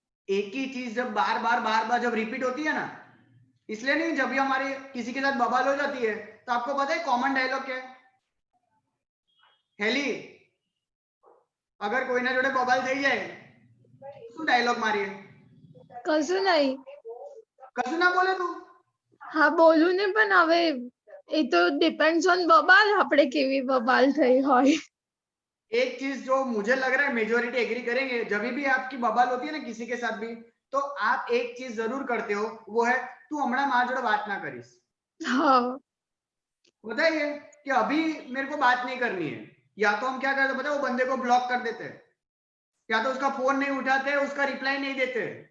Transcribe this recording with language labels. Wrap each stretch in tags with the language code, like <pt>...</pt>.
<hi>एक ही चीज जब बार बार जब रिपीट होती है ना, इसलिए नहीं, जब भी हमारे किसी के साथ बवाल हो जाती है, तो आपको पता है कॉमन डायलॉग क्या है, हेली अगर</hi> <gu>કોઈના જોડે બબાલ થઈ જાય શું ડાયલોગ મારીએ? કશું નહીં. કશું ના બોલે તું? હા બોલું ને, પણ હવે એ તો ડિપેન્ડ્સ ઓન બબાલ, આપણે કેવી બબાલ થઈ હોય.</gu> <hi>एक चीज जो मुझे लग रहा है मेजोरिटी एग्री करेंगे, जब भी आपकी बवाल होती है ना किसी के साथ भी, तो आप एक चीज जरूर करते हो, वो है</hi> <gu>तू हमारा माँ जोड़े बात ना करीस। હા</gu> <hi>बताइए कि अभी मेरे को बात नहीं करनी है, या तो हम क्या करते हैं, पता है, वो बंदे को ब्लॉक कर देते हैं, या तो उसका फोन नहीं उठाते, उसका रिप्लाई नहीं देते।</hi>